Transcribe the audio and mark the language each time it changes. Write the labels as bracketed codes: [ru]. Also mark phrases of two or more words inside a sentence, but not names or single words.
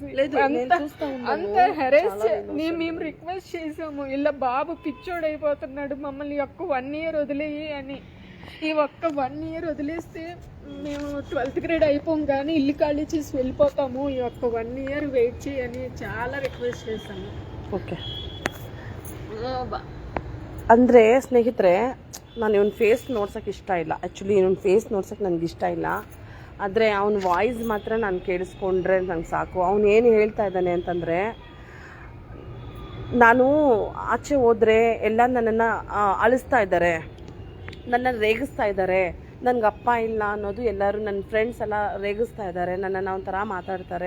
[te] అంత హెరాస్ మేము రిక్వెస్ట్ చేసాము, ఇలా బాబు పిచ్చోడైపోతున్నాడు, మమ్మల్ని ఒక్క 1 year వదిలేయి అని. ఈ ఒక్క 1 year వదిలేస్తే మేము 12th grade అయిపోం కానీ ఇల్లు ఖాళీ చేసి వెళ్ళిపోతాము, ఈ ఒక్క 1 year వెయిట్ చేయని చాలా రిక్వెస్ట్ చేశాము. [kn] ಓಕೆ ಅಂದರೆ ಸ್ನೇಹಿತರೆ, ನಾನು ಇವನ್ ಫೇಸ್ ನೋಡ್ಸೋಕೆ ಇಷ್ಟ ಇಲ್ಲ. ಆ್ಯಕ್ಚುಲಿ ಇವನ್ ಫೇಸ್ ನೋಡ್ಸೋಕೆ ನನಗೆ ಇಷ್ಟ ಇಲ್ಲ, ಆದರೆ ಅವನ ವಾಯ್ಸ್ ಮಾತ್ರ ನಾನು ಕೇಳಿಸ್ಕೊಂಡ್ರೆ ನಂಗೆ ಸಾಕು. ಅವನು ಏನು ಹೇಳ್ತಾ ಇದ್ದಾನೆ ಅಂತಂದರೆ, ನಾನು ಆಚೆ ಹೋದರೆ ಎಲ್ಲ ನನ್ನನ್ನು ಅಳಿಸ್ತಾ ಇದ್ದಾರೆ, ನನ್ನನ್ನು ರೇಗಿಸ್ತಾ ಇದ್ದಾರೆ, ನನಗೆ ಅಪ್ಪ ಇಲ್ಲ ಅನ್ನೋದು ಎಲ್ಲರೂ ನನ್ನ ಫ್ರೆಂಡ್ಸ್ ಎಲ್ಲ ರೇಗಿಸ್ತಾ ಇದ್ದಾರೆ, ನನ್ನನ್ನು ಒಂಥರ ಮಾತಾಡ್ತಾರೆ.